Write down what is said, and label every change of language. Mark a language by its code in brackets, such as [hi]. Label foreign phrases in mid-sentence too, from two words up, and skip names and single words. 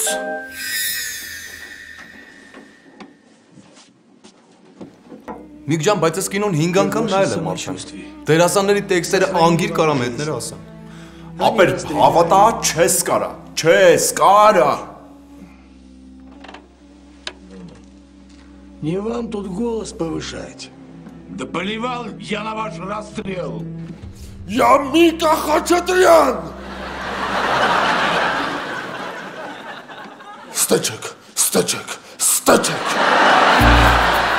[hy] Միք ջան, բայց այս կինոն 5 անգամ նայել եմ արդեն։ Դերասանների տեքստերը անգիր կարամ հետները ասեմ։ Ապեր հավատա չես կարա։ [ru] Не вам тут голос повышать. Да поливал я на ваш расстрел. Я Мика Хачатрян! Стачек!